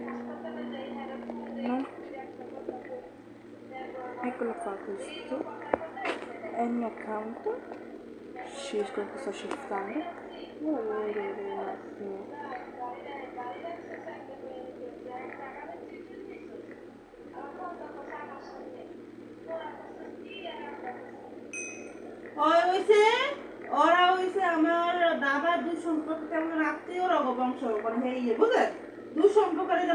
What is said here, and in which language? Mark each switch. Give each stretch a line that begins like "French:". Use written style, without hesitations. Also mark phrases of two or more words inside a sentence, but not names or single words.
Italian: eccolo qua, questo è il mio account, scelgo che sto shiftando, voglio vedere un attimo.
Bangla: ওরা হইছে আমার দাদার দুই সম্পর্ক কেমন আত্মীয় রগবংশ মানে ইয়ে বুঝলেন দুই সম্পর্কের যে